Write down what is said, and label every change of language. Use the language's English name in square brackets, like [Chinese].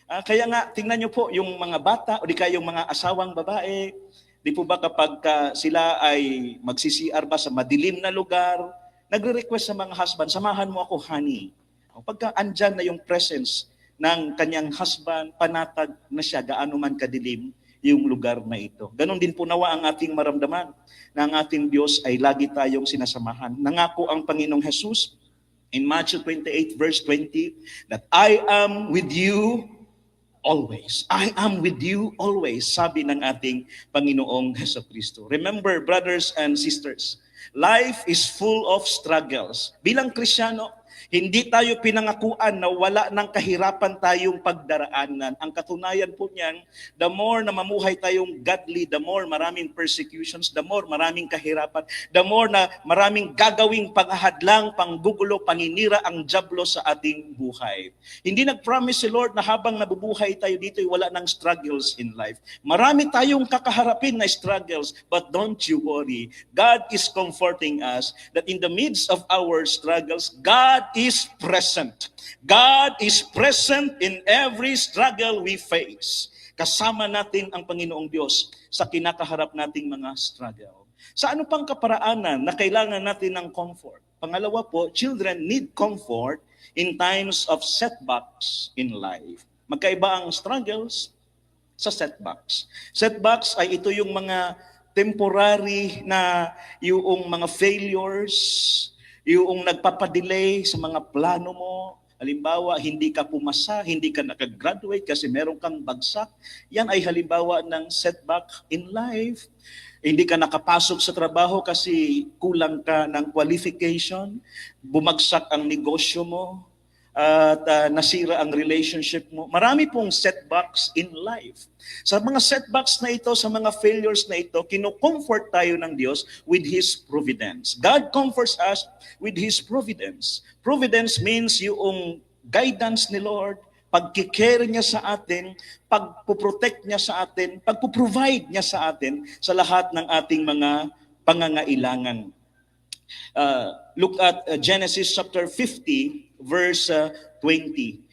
[Filipino] Kaya nga, tingnan nyo po, yung mga bata o di kaya yung mga asawang babae, di po ba kapag sila ay mag-CCR ba sa madilim na lugar, nagre-request sa mga husband, [English] samahan mo ako, honey. [Filipino] Pagka andyan na yung presence ng kanyang husband, panatag na siya, gaano man kadilim yung lugar na ito. Ganon din po nawa ang ating maramdaman na ang ating Diyos ay lagi tayong sinasamahan. Nangako ang Panginoong Jesus [English] in Matthew 28 verse 20 that I am with you always. I am with you always, [Filipino] sabi ng ating Panginoong Jesucristo. [English] Remember, brothers and sisters, life is full of struggles. [Filipino] Bilang Kristiyano, hindi tayo pinangakuan na wala ng kahirapan tayong pagdaraanan. Ang katunayan po niyan, the more na mamuhay tayong godly, the more maraming persecutions, the more maraming kahirapan, the more na maraming gagawing panghadlang, panggugulo, paninira ang dyablo sa ating buhay. Hindi nag-promise si Lord na habang nabubuhay tayo dito, wala ng [English] struggles in life. [Filipino] Marami tayong kakaharapin na struggles, [English] but don't you worry. God is comforting us that in the midst of our struggles, God is present. God is present in every struggle we face. [Filipino] Kasama natin ang Panginoong Diyos sa kinakaharap nating mga struggle. Sa ano pang kaparaanan na kailangan natin ng comfort? Pangalawa po, [English] children need comfort in times of setbacks in life. [Filipino] Magkaiba ang struggles sa setbacks. Setbacks ay ito yung mga temporary na yung mga failures, yung nagpapadelay sa mga plano mo. Halimbawa, hindi ka pumasa, hindi ka nakagraduate kasi meron kang bagsak. Yan ay halimbawa ng setback in life. Hindi ka nakapasok sa trabaho kasi kulang ka ng qualification. Bumagsak ang negosyo mo at nasira ang relationship mo. Marami pong [English] setbacks in life. [Filipino] Sa mga setbacks na ito, sa mga failures na ito, kino-comfort tayo ng Diyos [English] with His providence. God comforts us with His providence. [Filipino] Providence means yung guidance ni Lord, pagkikare niya sa atin, pagpuprotect niya sa atin, pagpuprovide niya sa atin sa lahat ng ating mga pangangailangan. [English] Look at Genesis chapter 50 verse 20.